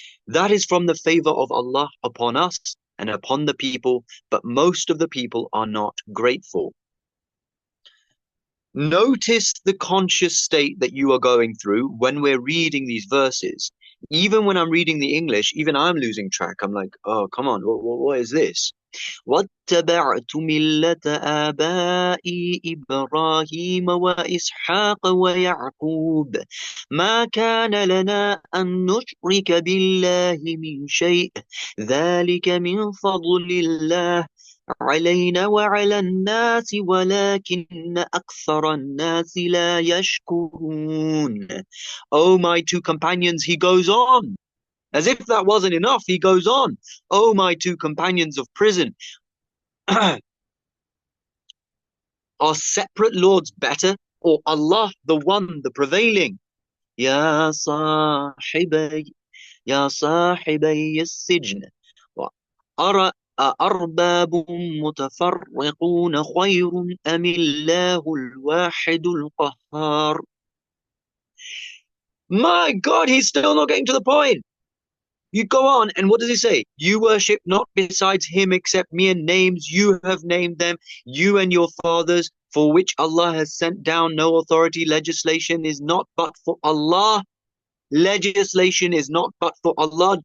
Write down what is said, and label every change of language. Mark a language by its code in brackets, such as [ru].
[en] That is from the favor of Allah upon us and upon the people, but most of the people are not grateful. Notice the conscious state that you are going through when we're reading these verses. Even when I'm reading the English, even I'm losing track. I'm like, oh, come on, what is this? [ar] واتبعت ملة آبائي إبراهيم وإسحاق ويعقوب ما كان لنا أن نشرك بالله من شيء ذلك من فضل الله علينا وعلى الناس ولكن أكثر الناس لا يشكرون. [en] Oh, my two companions, he goes on. As if that wasn't enough, he goes on. Oh, my two companions of prison, are separate lords better, or Allah, the one, the prevailing? [ar] يا صاحبي يا صاحبي السجن أأرباب متفرقون خير أم الله الواحد القهار. [en] My God, he's still not getting to the point. You go on, and what does he say? You worship not besides him except mere names you have named them, you and your fathers, for which Allah has sent down no authority. Legislation is not but for Allah. Legislation is not but for Allah.